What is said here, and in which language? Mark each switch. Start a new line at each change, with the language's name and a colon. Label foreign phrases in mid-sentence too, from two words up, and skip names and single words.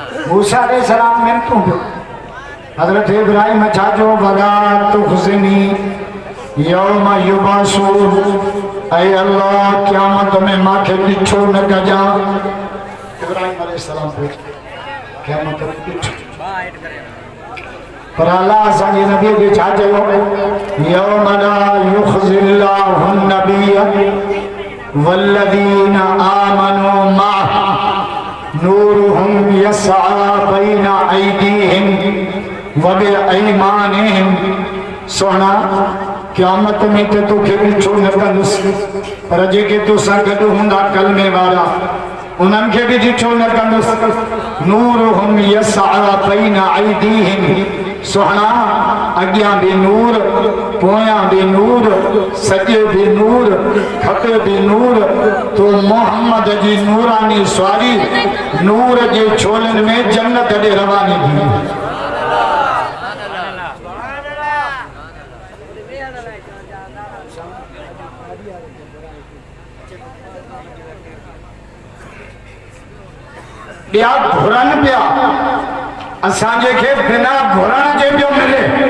Sindhi: मूसा अलैहिस्सलाम में तू हजरत इब्राहिम चाचो
Arabic: ولا تخزني يوم يبعثون
Sindhi: ऐ अल्लाह क़यामत में माखे बिछो न कजा। इब्राहिम अलैहिस्सलाम पूछ क़यामत में बिछो पर अल्लाह असांजे नबी के छा चयो
Arabic: يوم لا يخزي الله النبي والذين آمنوا معه نورهم يسعى بين أيديهم وبأيمانهم.
Sindhi: सोना क़यामत में तो तोखे बिछो न कंदुसि पर जेके तोसां गॾु हूंदा कलमे वारा उन्हनि खे बि ॾिठो न कंदुसि।
Arabic: نورهم يسعى بين أيديهم.
Sindhi: सोहना अॻियां बि नूर पोयां बि नूर सॼे बि नूर खपे बि नूर। तो मोहम्मद जी नूरानी सवारी नूर जे छोलनि में जन्नत ॾे रवानी थी। ॿिया घुरनि पिया असांजे खे बिना घुरण जे पियो मिले।